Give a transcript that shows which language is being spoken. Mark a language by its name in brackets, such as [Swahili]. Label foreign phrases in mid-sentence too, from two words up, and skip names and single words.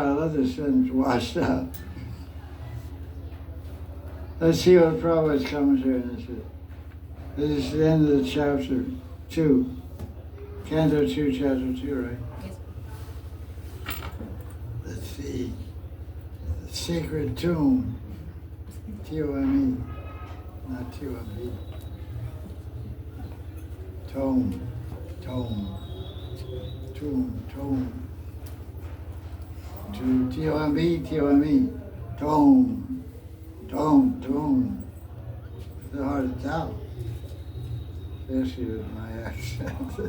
[English] I love this sentence, washed out. Let's see what Prabhupada's commentary on this is. This is the end of the chapter 2. Canto 2, chapter 2, right? Let's see. The sacred tomb. T-O-M-E, not T-O-M-E. Tome, tome, tome, tome. T-O-M-E, T-O-M-E. Tome, tome, tome. It's hard to tell, especially with my accent.